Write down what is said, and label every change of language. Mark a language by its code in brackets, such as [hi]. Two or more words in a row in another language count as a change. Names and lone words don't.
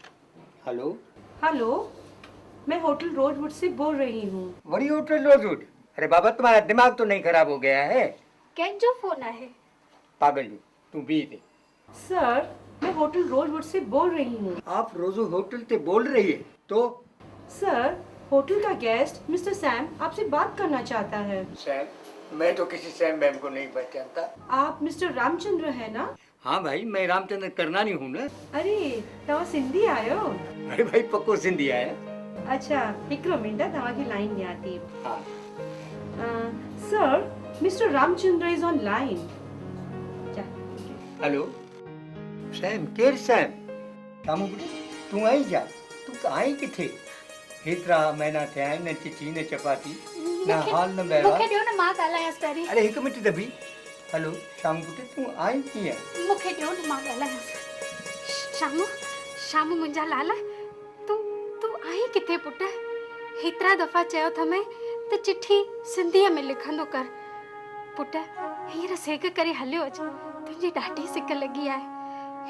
[hi] हेलो हेलो, मैं होटल रोजवुड से बोल रही हूँ। [sd] वरी होटल रोजवुड? [hi] अरे बाबा तुम्हारा दिमाग तो नहीं खराब हो गया है? [sd] कंहिंजो फोन आहे? [hi] पागल जी, तू भी दे। सर, मैं होटल रोजवुड से बोल रही हूँ। आप रोजो होटल से बोल रही है तो? सर, होटल का गेस्ट मिस्टर सैम आपसे बात करना चाहता है। सैम? मैं तो किसी सैम मैम को नहीं पहचानता। आप मिस्टर रामचंद्र है ना? हाँ भाई, मैं रामचंद्र करनानी हूँ ना। [sd] अरे तव्हां सिंधी आयो? अरे भाई पक्को सिंधी आया। अच्छा, हिकिड़ो मिंट तव्हांखे लाइन ॾियां थी। हाँ। [en] Sir, Mister Ramchandra is on line. [sd] हेलो सैम, केर सैम? सामू तू आई जा, तू आई किथे? हेतिरा महीना थिया आहिनि, न चिठी न चपाती न हाल न मूंखे बहिवाल। ॾियो न, मां ॻाल्हायांसि पहिरीं। अरे हिकु मिंट दबी। हेलो शामू पुट, तू आई कीअं? मूंखे ॾियो न, मां ॻाल्हायांसि। शामू मुंहिंजा लाल, तूं आई किथे पुट? हेतिरा दफ़ा चयो अथमि त चिठी सिंधीअ में लिखंदो कर। पुट हींअर सेक करे हलियो अच, तुंहिंजी ॾाढी सिक लॻी आहे।